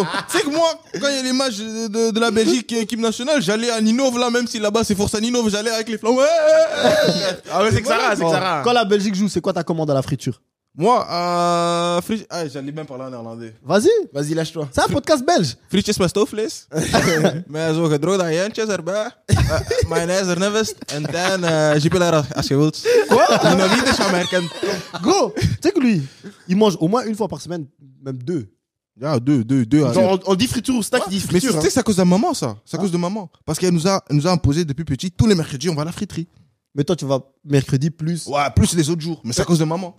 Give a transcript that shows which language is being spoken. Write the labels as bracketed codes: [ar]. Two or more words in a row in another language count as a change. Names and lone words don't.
[fr] Tu sais que moi, quand il y a les matchs de la Belgique et équipe nationale, j'allais à Ninove, là, même si là-bas c'est Force à Ninove, j'allais avec les flammes. Ouais. Ah ouais, c'est que ça, c'est que ça. Quand la Belgique joue, c'est quoi ta commande à la friture? Moi, j'allais même parler en néerlandais. Vas-y. Vas-y, lâche-toi. C'est un podcast belge. [nl] Frietjes met stoofvlees. Met zo gedroogde ajuintjes erbij. Mayonaise ernevest. En dan jupiler als je wilt. [fr] Quoi? Je n'ai [nl] niet eens gemerkt. [fr] Gros, tu sais que lui, il mange au moins une fois par semaine, même 2. Ja, deux. Genre, on dit friture ou stack, il dit Mais friture. tu sais, c'est à cause de maman, ça. C'est à cause de maman. Parce qu'elle nous a imposé depuis petit, tous les mercredis, on va à la friterie. Mais toi, tu vas mercredi plus. Ouais, plus les autres jours. Mais c'est à cause de maman.